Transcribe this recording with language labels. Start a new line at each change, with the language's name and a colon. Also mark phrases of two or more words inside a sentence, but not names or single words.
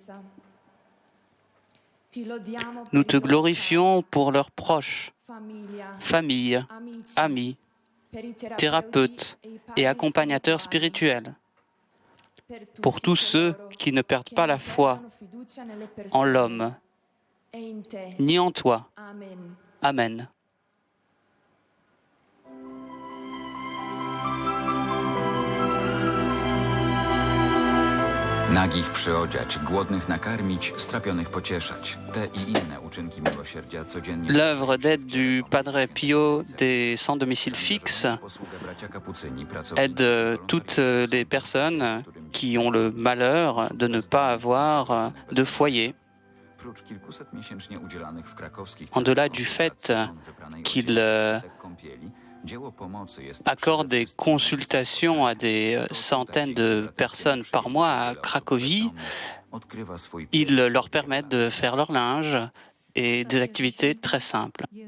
French: Nous te glorifions pour leurs proches, familles, amis, thérapeutes et accompagnateurs spirituels, pour tous ceux qui ne perdent pas la foi en l'homme, ni en toi. Amen.
Polish: Nagich przyodziać, głodnych nakarmić, strapionych pocieszać. Te i inne uczynki miłosierdzia codziennie...
French: L'œuvre d'aide du Padre Pio des sans domicile fixe aide toutes les personnes qui ont le malheur de ne pas avoir de foyer. En-delà du fait qu'il accorde des consultations à des centaines de personnes par mois à Cracovie, il leur permet de faire leur linge et des activités très simples.